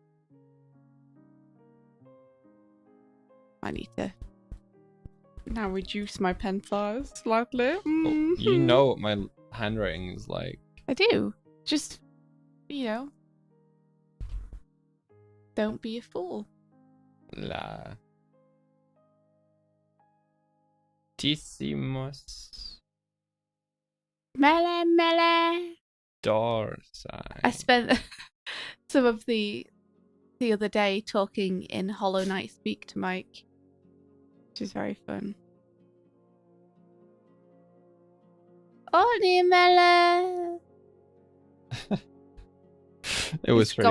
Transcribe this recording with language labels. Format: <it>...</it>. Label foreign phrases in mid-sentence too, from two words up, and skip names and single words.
<en>I need to now reduce my pen size slightly. Oh, you know what my handwriting is like. I do. Just, don't be a fool. La. Tissimos. Mele. Dorsai. I spent some of the other day talking in Hollow Knight speak to Mike, which is very fun. Oni mele. It was pretty</en>